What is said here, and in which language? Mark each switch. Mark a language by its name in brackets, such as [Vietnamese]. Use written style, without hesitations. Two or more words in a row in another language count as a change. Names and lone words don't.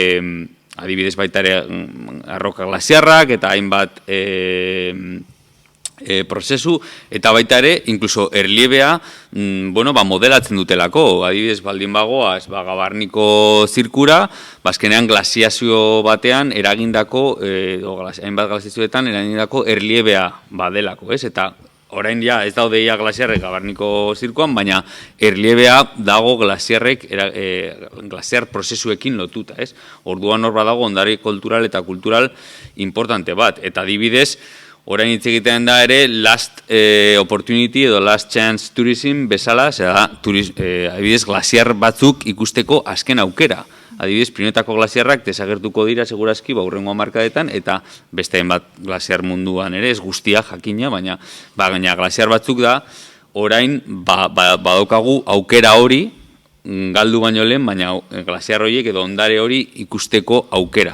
[Basque] adibidez baita ere arroka glasiarrak, eta hainbat prozesu, eta baita ere, inkluso erliebea, modelatzen dutelako, adibidez baldin bagoa, Gabarniko zirkura, azkenean glasiazio batean eragindako, hainbat glasiazioetan eragindako erliebea badelako, ez? Eta orain ja ez daude ia glasiarrek Gabarniko zirkuan, baina erliebea dago glasiar prozesuekin lotuta, ez? Orduan hor badago ondare kultural eta kultural importante bat, eta adibidez, orain hitz egiten da ere [English] last opportunity [Basque] edo [English] last chance tourism [Basque] bezala, adibidez glasiar batzuk ikusteko azken aukera. Adibidez, Pirinioetako glasiarrak desagertuko dira segurazki hurrengo hamarkadetan, eta besteen bat glasiar munduan ere, ez guztia jakina, baina glasiar batzuk da, orain badaukagu aukera hori, galdu baino lehen, baina glasiar horiek edo ondare hori ikusteko aukera.